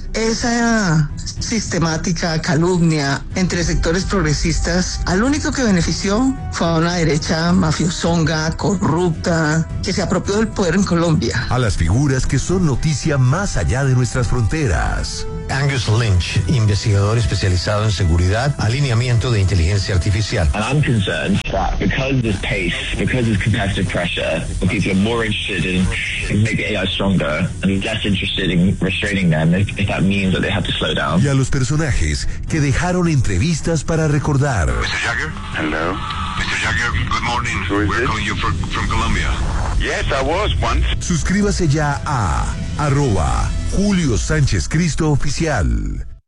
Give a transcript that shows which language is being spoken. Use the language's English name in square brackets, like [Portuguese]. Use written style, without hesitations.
[Spanish] Esa sistemática calumnia entre sectores progresistas, al único que benefició fue a una derecha mafiosonga, corrupta, que se apropió del poder en Colombia. A las figuras que son noticia más allá de nuestras fronteras. Angus Lynch, investigador especializado en seguridad, alineamiento de inteligencia artificial. [English] And I'm concerned that because of this pace, because of competitive pressure, people are more interested in making AI stronger and less interested in restraining them, if that means that they have to slow down. [Spanish] Y a los personajes que dejaron entrevistas para recordar. [English] Mr. Jagger? Hello. Mr. Jagger, good morning. Who is We're it? Calling you from Colombia. Yes, I was once. [Spanish] Suscríbase ya a @ Julio Sánchez Cristo Oficial.